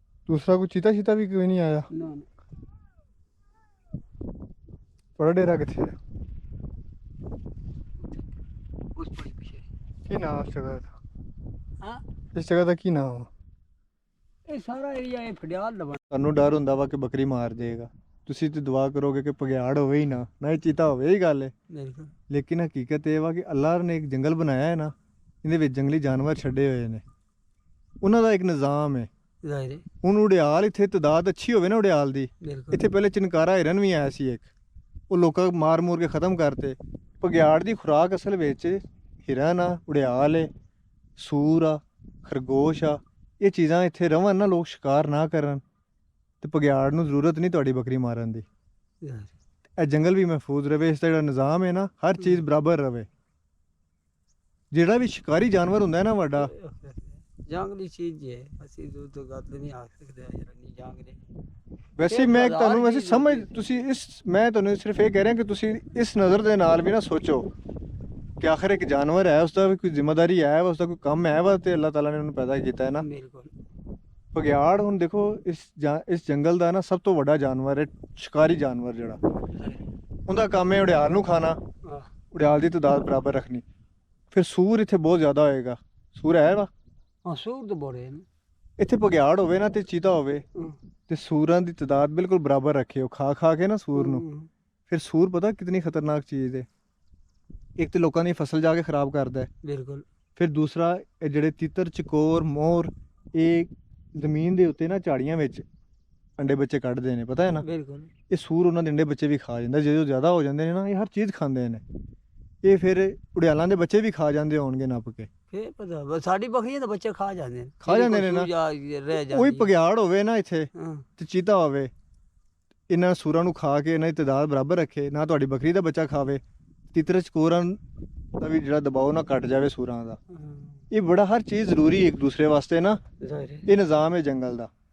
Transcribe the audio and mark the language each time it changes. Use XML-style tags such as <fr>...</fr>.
<hi>दूसरा कोई चीता शीता भी कोई नहीं आया? ना।</hi> <pa>बड़ा डेरा किथे है? उस पड़ी पीछे। की नाम इस जगह का? हाँ, इस जगह का की नाम? ये सारा एरिया ये फड़ियाल दा बना। ਤੁਹਾਨੂੰ ਡਰ ਹੁੰਦਾ ਵਾ ਕਿ ਬੱਕਰੀ ਮਾਰ ਦੇਗਾ, ਤੁਸੀਂ ਤੇ ਦੁਆ ਕਰੋਗੇ ਕਿ ਭਗਿਆੜ ਹੋਵੇ ਹੀ ਨਾ ਇਹ ਚੀਤਾ ਹੋਵੇ ਹੀ ਗੱਲ ਹੈ।</pa> <hi>बिल्कुल</hi> <pa>ਲੇਕਿਨ ਹਕੀਕਤ ਇਹ ਵਾ ਕਿ ਅੱਲਾਹ ਨੇ ਇੱਕ ਜੰਗਲ ਬਣਾਇਆ ਹੈ ਨਾ, ਇਹਦੇ ਵਿੱਚ ਜੰਗਲੀ ਜਾਨਵਰ ਛੱਡੇ ਹੋਏ ਨੇ, ਉਹਨਾਂ ਦਾ ਇੱਕ ਨਿਜ਼ਾਮ ਹੈ।</pa> <hi>जाहिर है।</hi> <pa>ਹੁਣ ਉੜਿਆਲ ਇੱਥੇ ਤਦਾਦ ਅੱਛੀ ਹੋਵੇ ਨਾ ਉੜਿਆਲ ਦੀ,</pa> <hi>बिल्कुल</hi> <pa>ਇੱਥੇ ਪਹਿਲੇ ਚਨਕਾਰਾ ਹਿਰਨ ਵੀ ਆਇਆ ਸੀ ਇੱਕ, ਉਹ ਲੋਕਾਂ ਮਾਰ ਮੂਰ ਕੇ ਖਤਮ ਕਰਤੇ। ਭਗਿਆੜ ਦੀ ਖੁਰਾਕ ਅਸਲ ਵਿੱਚ ਹਿਰਨ ਆ, ਉੜਿਆਲ ਹੈ, ਸੂਰ ਆ, ਖਰਗੋਸ਼ ਆ। ਇਹ ਚੀਜ਼ਾਂ ਇੱਥੇ ਰਵਣ ਨਾ, ਲੋਕ ਸ਼ਿਕਾਰ ਨਾ ਕਰਨ, ਤੇ ਭਗਿਆੜ ਨੂੰ ਜ਼ਰੂਰਤ ਨਹੀਂ ਤੁਹਾਡੀ ਬੱਕਰੀ ਮਾਰਨ ਦੀ।</pa> <hi>जाहिर</hi> <pa>ਇਹ ਜੰਗਲ ਵੀ ਮਹਿਫੂਜ਼ ਰਵੇ, ਇਸ ਦਾ ਜਿਹੜਾ ਨਿਜ਼ਾਮ ਹੈ ਨਾ ਹਰ ਚੀਜ਼ ਬਰਾਬਰ ਰਵੇ। ਜਿਹੜਾ ਵੀ ਸ਼ਿਕਾਰੀ ਜਾਨਵਰ ਹੁੰਦਾ ਹੈ ਨਾ ਵੱਡਾ,</pa> <hi>जंगली चीज है, ਅਸੀਂ तो गल नहीं आ सकते यार नहीं जंगली।</hi> <pa>ਵੈਸੇ ਮੈਂ ਤੁਹਾਨੂੰ ਵੈਸੇ ਸਮਝ ਤੁਸੀਂ ਇਸ ਮੈਂ ਤੁਹਾਨੂੰ ਸਿਰਫ ਇਹ ਕਹਿ ਰਿਹਾ ਕਿ ਤੁਸੀਂ ਇਸ ਨਜ਼ਰ ਦੇ ਨਾਲ ਵੀ ਨਾ ਸੋਚੋ ਕਿ ਆਖਰ ਇੱਕ ਜਾਨਵਰ ਹੈ, ਉਸ ਦਾ ਵੀ ਕੋਈ ਜ਼ਿੰਮੇਵਾਰੀ ਹੈ, ਉਸ ਦਾ ਕੋਈ ਕੰਮ ਹੈ ਵਾ, ਤੇ ਅੱਲਾਹ ਤਾਲਾ ਨੇ ਉਹਨੂੰ ਪੈਦਾ ਕੀਤਾ ਹੈ ਨਾ।</pa> <hi>बिल्कुल</hi> <pa>ਭਗਿਆੜ ਹੁਣ ਦੇਖੋ ਇਸ ਜੰਗਲ ਦਾ ਨਾ ਸਭ ਤੋਂ ਵੱਡਾ ਜਾਨਵਰ ਹੈ, ਸ਼ਿਕਾਰੀ ਜਾਨਵਰ ਜਿਹੜਾ, ਉਹਦਾ ਕੰਮ ਹੈ ਉੜਿਆਲ ਨੂੰ ਖਾਣਾ, ਉੜਿਆਲ ਦੀ ਤਾਦਾਦ ਬਰਾਬਰ ਰੱਖਣੀ। ਫਿਰ ਸੂਰ ਇੱਥੇ ਬਹੁਤ ਜ਼ਿਆਦਾ ਹੋਏਗਾ। ਸੂਰ ਹੈ ਵਾ</pa> <hi>हाँ, सूर तो बड़े हैं।</hi> <pa>ਇੱਥੇ ਭਗਿਆੜ ਹੋਵੇ ਨਾ ਤੇ ਚੀਤਾ ਹੋਵੇ ਤੇ ਸੂਰਾਂ ਦੀ ਤਾਦਾਦ ਬਿਲਕੁਲ ਬਰਾਬਰ ਰੱਖੇ, ਉਹ ਖਾ ਖਾ ਕੇ ਨਾ ਸੂਰ ਨੂੰ। ਫਿਰ ਸੂਰ ਪਤਾ ਕਿਤਨੀ ਖਤਰਨਾਕ ਚੀਜ਼ ਹੈ। ਇੱਕ ਤੇ ਲੋਕਾਂ ਦੀ ਫਸਲ ਜਾ ਕੇ ਖਰਾਬ ਕਰਦਾ ਹੈ,</pa> <hi>बिल्कुल</hi> <pa>ਫਿਰ ਦੂਸਰਾ ਇਹ ਜਿਹੜੇ ਤਿੱਤਰ, ਚਕੋਰ, ਮੋਰ, ਇਹ ਜ਼ਮੀਨ ਦੇ ਉੱਤੇ ਨਾ ਝਾੜੀਆਂ ਵਿੱਚ ਅੰਡੇ ਬੱਚੇ ਕੱਢਦੇ ਨੇ, ਪਤਾ ਹੈ ਨਾ।</pa> <hi>बिल्कुल</hi> <pa>ਇਹ ਸੂਰ ਉਹਨਾਂ ਦੇ ਅੰਡੇ ਬੱਚੇ ਵੀ ਖਾ ਜਾਂਦਾ, ਜਦੋਂ ਜ਼ਿਆਦਾ ਹੋ ਜਾਂਦੇ ਨੇ ਨਾ, ਇਹ ਹਰ ਚੀਜ਼ ਖਾਂਦੇ ਨੇ। ਇਹ ਫਿਰ ਉੜਿਆਲਾਂ ਦੇ ਬੱਚੇ ਵੀ ਖਾ ਜਾਂਦੇ ਹੋਣਗੇ ਨੱਪ ਕੇ।</pa> <hi>फिर पता बस साड़ी बकरियां तो बच्चे खा जाते हैं। खा जाते हैं ना। रह जाते</hi> <pa>ਉਹੀ ਭਗਿਆੜ ਹੋਵੇ ਨਾ ਇੱਥੇ हाँ ਤੇ ਚੀਤਾ ਹੋਵੇ, ਇਹਨਾਂ ਸੂਰਾਂ ਨੂੰ ਖਾ ਕੇ ਇਹਨਾਂ ਦੀ ਤਾਦਾਦ ਬਰਾਬਰ ਰੱਖੇ, ਨਾ ਤੁਹਾਡੀ ਬੱਕਰੀ ਦਾ ਬੱਚਾ ਖਾਵੇ, ਤਿੱਤਰ ਚਕੋਰਾਂ ਦਾ ਵੀ ਜਿਹੜਾ ਦਬਾਅ ਨਾ ਘਟ ਜਾਵੇ ਸੂਰਾਂ ਦਾ। ਇਹ ਬੜਾ ਹਰ ਚੀਜ਼ ਜ਼ਰੂਰੀ ਇੱਕ ਦੂਸਰੇ ਵਾਸਤੇ ਨਾ,</pa> <hi>जाहिर है।</hi> <pa>ਇਹ ਨਿਜ਼ਾਮ ਹੈ ਜੰਗਲ ਦਾ।</pa>